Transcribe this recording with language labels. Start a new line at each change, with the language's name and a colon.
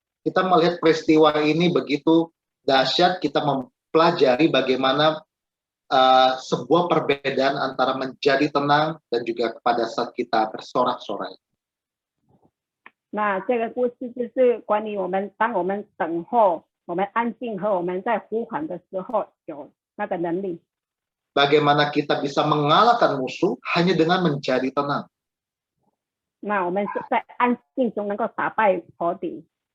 Indonesian: Kita melihat peristiwa ini begitu dahsyat, kita mempelajari bagaimana sebuah perbedaan antara menjadi tenang dan juga pada saat kita bersorak-sorai.
Chinese: 那这个故事就是关于当我们等候、我们安静和我们在呼喊的时候有那个能力。
Indonesian: Bagaimana kita bisa mengalahkan musuh hanya dengan menjadi tenang.
Chinese: 那我们在安静中能够打败仇敌。